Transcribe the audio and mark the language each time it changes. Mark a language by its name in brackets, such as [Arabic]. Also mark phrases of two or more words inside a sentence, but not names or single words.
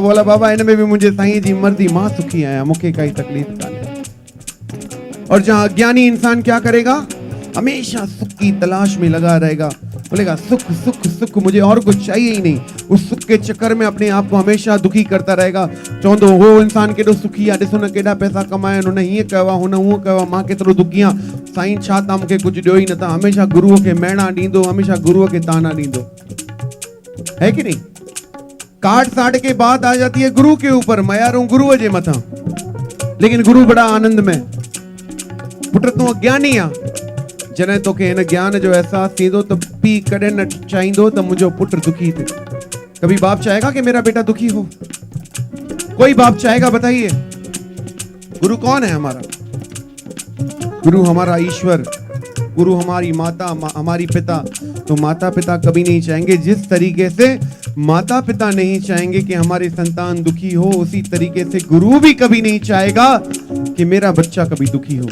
[Hindi] बोला बाबा इनमें भी मुझे साईं जी मर्दी मां सुखी आया, मुखे का ही तकलीफ का। और जहां अज्ञानी इंसान क्या करेगा? हमेशा सुख की तलाश में लगा रहेगा, बोलेगा सुख सुख सुख, मुझे और कुछ चाहिए ही नहीं। उस सुख के चक्कर में अपने आप को हमेशा दुखी करता रहेगा। [Sindhi] चवंदो हो इंसान केॾो सुखी आहे, ॾिसो न केॾा पैसा कमाया, हुन हीअं कयो आहे, हुन हूअं कयो आहे, मां केतिरो दुखी आहियां। साईं छा तव्हां मूंखे कुझु ॾियो ई नथा, हमेशा गुरुअ खे मेणा ॾींदो, हमेशा गुरुअ खे ताना ॾींदो, [Hindi] है कि नहीं? काट साट के बात आ जाती है गुरु के ऊपर, [Sindhi] मयारूं गुरुअ जे मथां, [Hindi] लेकिन गुरु बड़ा आनंद में, [Sindhi] पुट तूं अज्ञानी आ, जॾहिं तोखे हिन ज्ञान जो एहसास थींदो त पीउ कॾहिं न चाहींदो त मुंहिंजो पुट दुखी थिए। [Hindi] कभी बाप चाहेगा कि मेरा बेटा दुखी हो? कोई बाप चाहेगा? बताइए। गुरु कौन है हमारा? गुरु हमारा ईश्वर, गुरु हमारी माता, हमारी पिता। तो माता पिता कभी नहीं चाहेंगे, जिस तरीके से माता पिता नहीं चाहेंगे कि हमारे संतान दुखी हो, उसी तरीके से गुरु भी कभी नहीं चाहेगा कि मेरा बच्चा कभी दुखी हो।